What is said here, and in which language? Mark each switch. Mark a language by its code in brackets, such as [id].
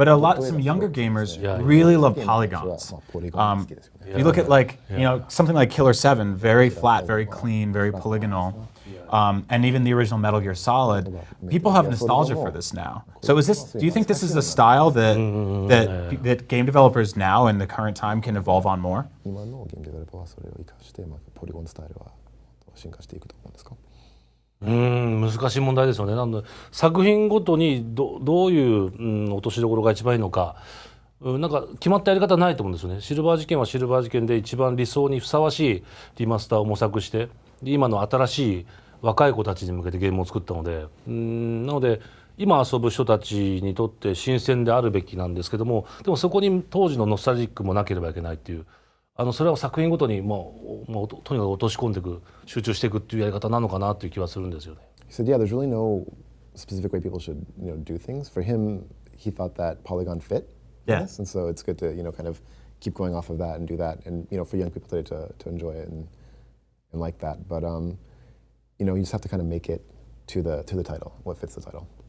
[en] But some younger gamers really love polygons. If you look at like something like Killer 7, very flat, very clean, very polygonal. And even the original Metal Gear Solid, people have nostalgia for this now. So do you think this is a style that game developers now in the current time can evolve on more? [ja] 今のゲームデベロッパーはそれを生かして、ポリゴンスタイルは進化していくと思うんですか？難しい問題ですよね。なので作品ごとにどういう落としどころが一番いいのか、なんか決まったやり方ないと思うんですよね。シルバー事件はシルバー事件で一番理想にふさわしいリマスターを模索して、今の新しい若い子たちに向けてゲームを作ったので、なので今遊ぶ人たちにとって新鮮であるべきなんですけども、でもそこに当時のノスタルジックもなければいけないっていう、それは作品ごとにもうとにかく落とし込んでいく、集中していくっていうやり方なのかなっていう気はするんですよね。 [en] He said, yeah, there's really no specific way people should do things. For him, he thought that Polygon fit. Yes, and so it's good to kind of keep going off of that and do that, and for young people today to enjoy it and like that. But you just have to kind of make it to the title, what fits the title.